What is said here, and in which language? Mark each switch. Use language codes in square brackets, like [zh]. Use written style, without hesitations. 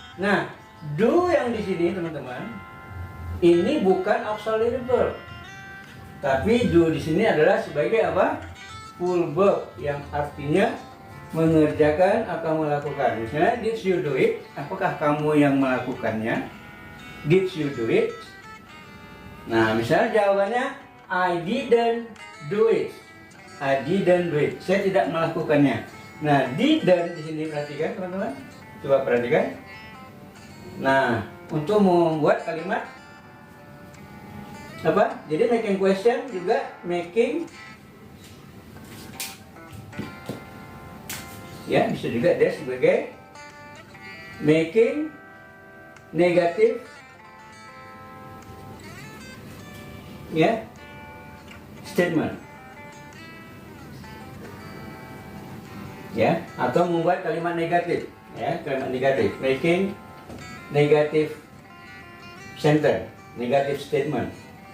[id] Nah, do yang di sini teman-teman ini bukan auxiliary verb, tapi do di sini adalah sebagai apa? Full verb yang artinya mengerjakan atau melakukan. Misalnya [en] did you do it? [id] Apakah kamu yang melakukannya? [en] Did you do it? [id] Nah, misalnya jawabannya [en] I didn't do it. I didn't do it. [id] Saya tidak melakukannya. Nah, didn't di sini perhatikan teman-teman. Coba perhatikan. Nah, untuk membuat kalimat apa? Jadi making question juga making, ya, bisa juga dia sebagai making negative, ya, statement, ya, atau membuat kalimat negatif, ya, kalimat negatif, [en] making negative sentence, negative statement.